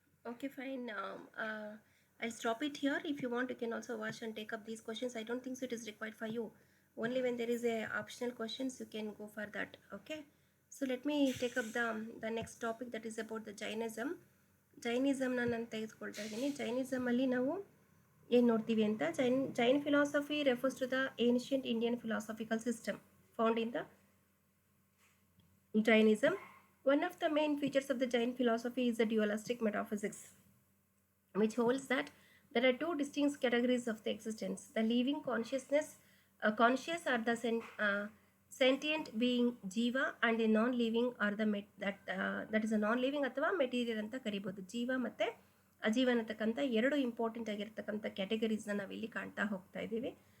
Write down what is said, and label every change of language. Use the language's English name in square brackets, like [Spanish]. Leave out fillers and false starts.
[English] Okay, fine. I'll stop it here. If you want, you can also watch and take up these questions. I don't think so it is required for you. Only when there is a optional questions, you can go for that. Okay. So let me take up the next topic, that is about the Jainism. [Kannada] ಜೈನಿಸಮ್ನ ನಾನು ತೆಗೆದುಕೊಳ್ತಾ ಇದ್ದೀನಿ. ಜೈನಿಸಮಲ್ಲಿ ನಾವು ಏನು ನೋಡ್ತೀವಿ ಅಂತ, [English] Jain philosophy refers to the ancient Indian philosophical system found in the Jainism. One of the main features of the Jain philosophy is the dualistic metaphysics, which holds that there are two distinct categories of the existence: the living consciousness, conscious or the sentient being jiva, and the non-living or the that is a non-living [Kannada] ಅಥವಾ material ಅಂತ ಕರಿಬೋದು. ಜೀವ ಮತ್ತು ಅಜೀವ ಅನ್ನತಕ್ಕಂಥ ಎರಡು important ಆಗಿರ್ತಕ್ಕಂಥ ಕ್ಯಾಟಗರೀಸ್ನ ನಾವಿಲ್ಲಿ ಕಾಣ್ತಾ ಹೋಗ್ತಾ ಇದ್ದೀವಿ.